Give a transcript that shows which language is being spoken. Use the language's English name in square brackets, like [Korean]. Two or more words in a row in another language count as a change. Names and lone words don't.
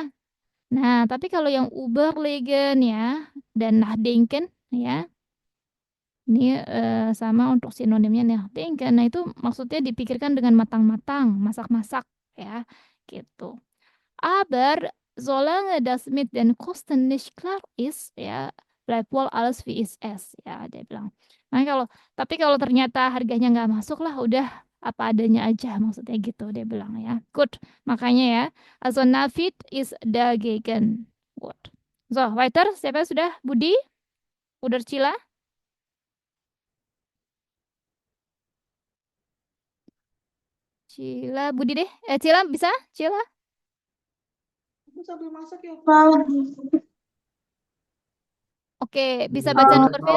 [Indonesian] Nah, tapi kalau yang überlegen ya dan nachdenken ya, ini sama untuk sinonimnya nih, denken. Nah, itu maksudnya dipikirkan dengan matang-matang, masak-masak ya, gitu. [German] Aber solange das mit den Kosten nicht klar ist, ya, bleibt wohl alles wie es ist. [Indonesian] Ya, dia bilang. Nah, tapi kalau ternyata harganya nggak masuk lah, udah apa adanya aja maksudnya gitu dia bilang ya. Good. Makanya ya, [German] also Navid is dagegen. Good. So, weiter. [Indonesian] Siapa sudah? Budi? Udah Cila? Cila, Budi deh. Cila bisa? Cila? Aku sambil masak ya, Frau. Oke, bisa baca nomor Vin?